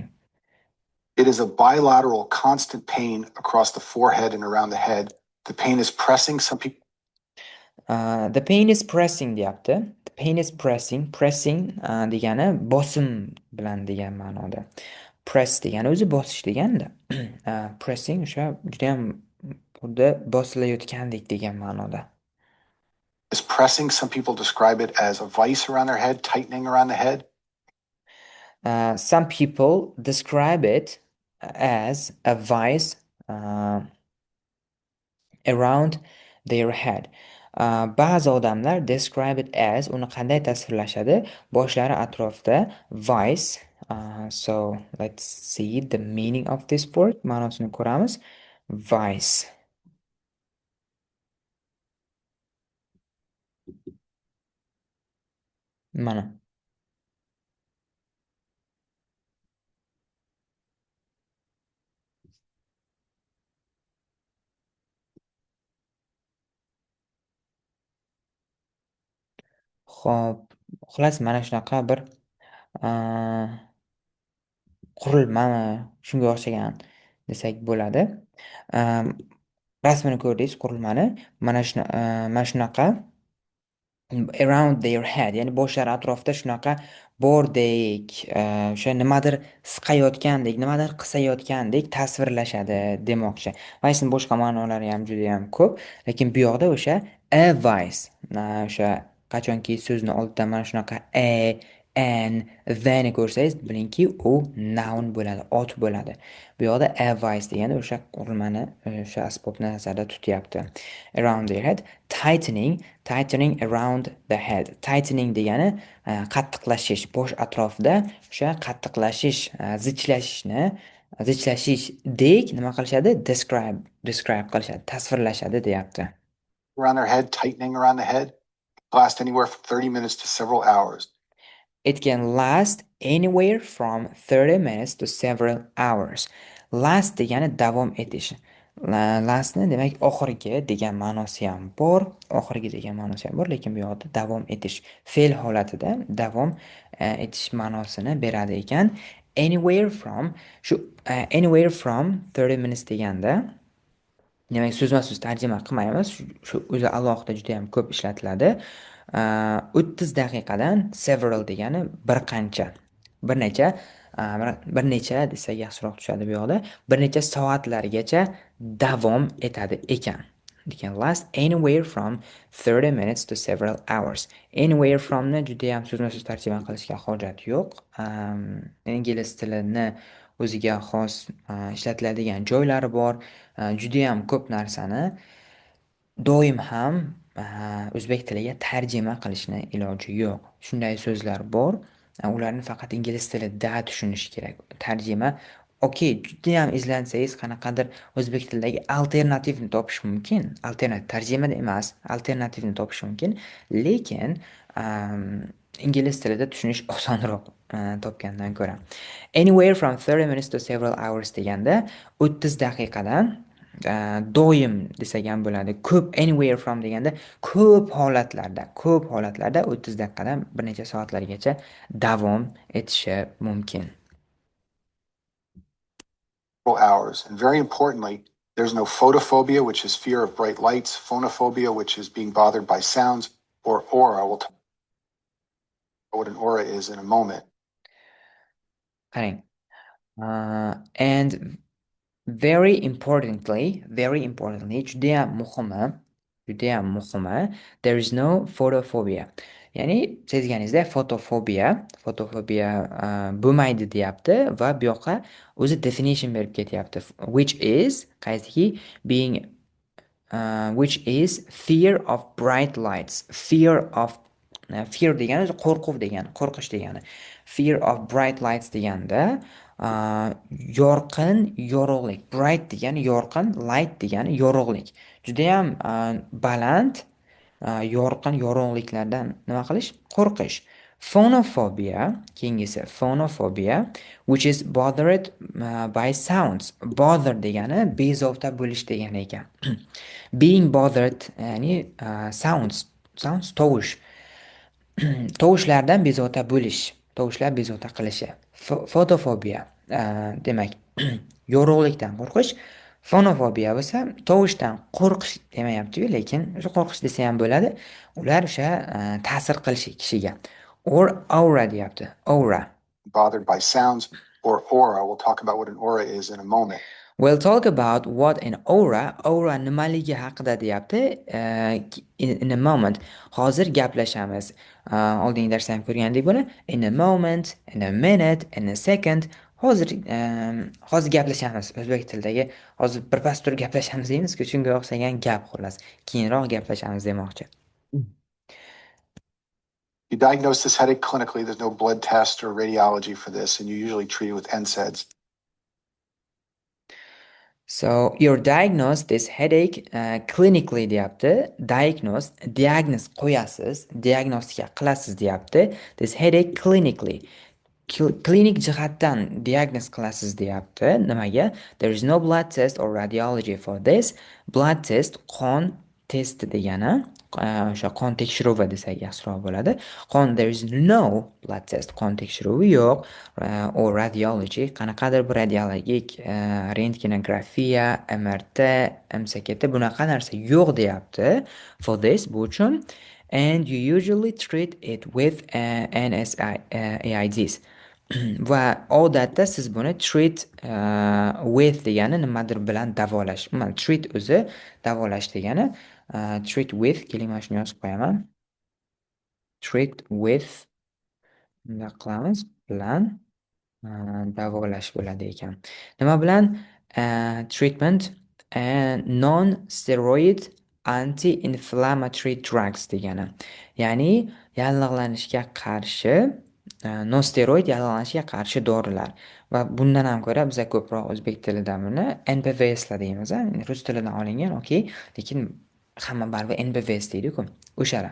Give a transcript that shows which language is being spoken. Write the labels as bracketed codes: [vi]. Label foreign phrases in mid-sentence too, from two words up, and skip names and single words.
[en] It is a bilateral constant pain across the forehead and around the head. The pain is pressing. Some people. The pain is pressing deyapti. The pain is pressing [uz] degani bosim bilan degan ma'noda. Press degani o'zi bosish deganda. Pressing o'sha juda ham xuddi bosilayotgandek degan ma'noda. [en] Is pressing. Some people describe it as a vice around their head, tightening around the head. Some people describe it as a vice around their head. [uz] Ba'zi odamlar [en] describe it as, [uz] uni qanday tasvirlashadi? Boshlari atrofida vice. [en] So let's see the meaning of this word. [uz] Ma'nosini ko'ramiz. Vice. Mana. Xo'p, xullas mana shunaqa bir qurilmami, shunga o'xshagan desak bo'ladi. Rasmini ko'rdingiz qurilmani. Mana shunaqa [en] around their head, [uz] ya'ni boshlari atrofida shunaqa bordek, o'sha nimadir siqayotgandek, nimadir qisayotgandek tasvirlashadi demoqchi. Vice'ning boshqa ma'nolari ham juda ham ko'p, lekin bu yoqda o'sha [en] a vice, [uz] o'sha qachonki so'zni oldida mana shunaqa [en] and then [uz] ko'rsangiz bilingki u noun bo'ladi, ot bo'ladi. Bu yoqda advice degani o'sha qurilmani, o'sha asbobni nazarda tutyapti. [en] Around the head, tightening around the head. [uz] Tightening degani qattiqlashish, bosh atrofida o'sha qattiqlashish, zichlashishdek nima qilishadi? Describe qilishadi, tasvirlashadi deyapti. [en] Around their head, tightening around the head, last anywhere from 30 minutes to several hours. It can last anywhere from 30 minutes to several hours. [uz] Last degani davom etish. Lastni demak oxirgi degan ma'nosi ham bor, oxirgi degan ma'nosi ham bor, lekin bu yoqda davom etish fe'l holatida davom etish ma'nosini beradi ekan. [en] Anywhere from 30 minutes [uz] deganda demak so'zma-so'z tarjima qilmaymiz. Shu o'zi alohida juda ham ko'p ishlatiladi. 30 daqiqadan several degani bir qancha, bir necha, bir necha desak yaxshiroq tushadi bu yoqda. Bir necha soatlargacha davom etadi ekan. [en] It can last anywhere from 30 minutes to several hours. Anywhere fromni [uz] juda ham so'zma-so'z tarjima qilishga hojat yo'q. Ingliz tilini o'ziga xos ishlatiladigan joylari bor. Juda ham ko'p narsani doim ham o'zbek tiliga tarjima qilishni iloji yo'q. Shunday so'zlar bor, ularni faqat ingliz tilida tushunish kerak. Tarjima okey, juda ham izlansangiz qanaqadir o'zbek tilidagi alternativni topish mumkin. Tarjimada emas, alternativni topish mumkin, lekin ingliz tilida tushunish osonroq topgandan ko'ra. [en] Anywhere from 30 minutes to several hours [uz] deganda 30 daqiqadan doim desak ham bo'ladi. Ko'p, [en] anywhere from [uz] deganda ko'p holatlarda 30 daqiqadan bir necha soatlargacha davom etishi mumkin. [en] Hours. And very importantly, there's no photophobia, which is fear of bright lights, phonophobia, which is being bothered by sounds, or aura. We'll talk about what an aura is in a moment. Qarang. And very importantly, [uz] judayam muhimi, [en] there is no photophobia. [uz] Ya'ni sezganingizda fotofobiya bo'lmaydi deyapti va bu yoqqa o'zi definition berib ketyapti. [en] Which is fear of bright lights. [uz] Fear degani o'zi qo'rquv degani, qo'rqish degani. [en] Fear of bright lights [uz] deganda yorqin yorug'lik. Bright degani yorqin, light degani yorug'lik. Judayam baland yorqin yorug'liklardan nima qilish? Qo'rqish. [en] Phonophobia, which is bothered by sounds. [uz] Bother degani bezovta bo'lish degani ekan. [en] Being bothered ya'ni sounds tovush. [uz] Tovushlardan bezovta bo'lish, tovushlar bezovta qilishi. Fotofobiya demak yorug'likdan qo'rqish. Fonofobiya bo'lsa tovushdan qo'rqish demayapti-yu, lekin o'sha qo'rqish desa ham bo'ladi. Ular o'sha ta'sir qilishi kishiga. [en] Or aura deyapti. Aura. Bothered by sounds or aura. We'll talk about what an aura is in a moment. We'll talk about what an aura [uz] nimaligi haqida deyapti [en] in a moment. [uz] Hozir gaplashamiz. Oldingi darsda ham ko'rgandek buni. [en] In a moment, in a minute, in a second. [uz] Hozir gaplashamiz. O'zbek tilidagi hozir birpas turib gaplashamiz deymiz-ku, shunga o'xshagan gap xolos. Keyinroq gaplashamiz demoqchi. [en] You diagnose this headache clinically. There's no blood test or radiology for this, and you usually treat it with NSAIDs. So you're diagnosed this headache clinically deyapti. [uz] Diagnoz qo'yasiz, diagnostika qilasiz deyapti. [en] This headache clinically. [uz] Klinik jihatdan diagnoz qilasiz deyapti. Nimaga? [en] There is no blood test or radiology for this. Blood test [uz] qon testi degani, o'sha qon tekshiruvi desak yaxshiroq bo'ladi. [en] There is no blood test, [uz] qon tekshiruvi yo'q, [en] or radiology, [uz] qanaqadir bir radiologik rentgenografiya, MRT, MCT bunaqa narsa yo'q deyapti. [en] For this [uz] bu uchun, [en] and you usually treat it with NSAIDs. [uz] Va odatda siz buni [en] treat with [uz] degani nimadir bilan davolash. Treat o'zi davolash degani. [en] Treat with [uz] keling, mana shuni yozib qo'yaman. [en] Treat with [uz] Bunday qilamiz. Bilan davolash bo'ladi ekan. Nima bilan? [en] Treatment non-steroid anti-inflammatory drugs degani. [uz] Ya'ni yallig'lanishga qarshi non-steroid yallig'lanishga qarshi dorilar. Va bundan ham ko'ra biza ko'proq o'zbek tilida buni NPVSlar deymiz. Rus tilidan olingan, okey. Lekin hamma baribir NPVS deydi-ku. O'shalar.